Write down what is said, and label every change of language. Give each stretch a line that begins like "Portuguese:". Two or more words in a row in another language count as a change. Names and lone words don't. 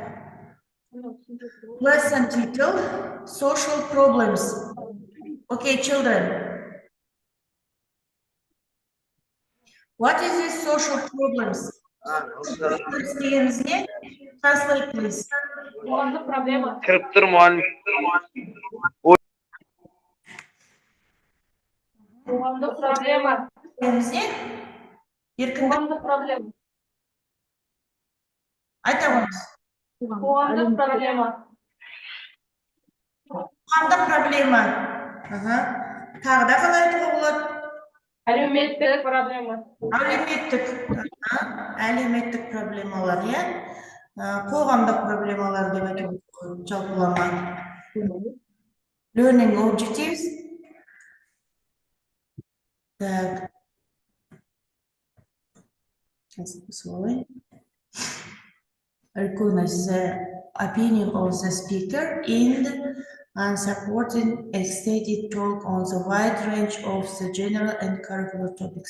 English: Lesson title: Social Problems. Okay, children. What is this social problems? Translate, please.
Kazakh: Қоғамдық проблема. Кіріп тұр мұғалім. Қоғамдық проблема. Қоғамдық проблема. Айта қойыңыз. Қоғамдық проблема. Қоғамдық проблема. Тағы да қалай айтуға болады? Әлеуметтік проблема. Әлеуметтік проблемалар, иә? Қоғамдық проблемалар деп айтуға жалпылама.
English: Learning objectives. Так. Recognize the opinion of the speaker and supporting a stated talk on the wide range of the general and curricular topics.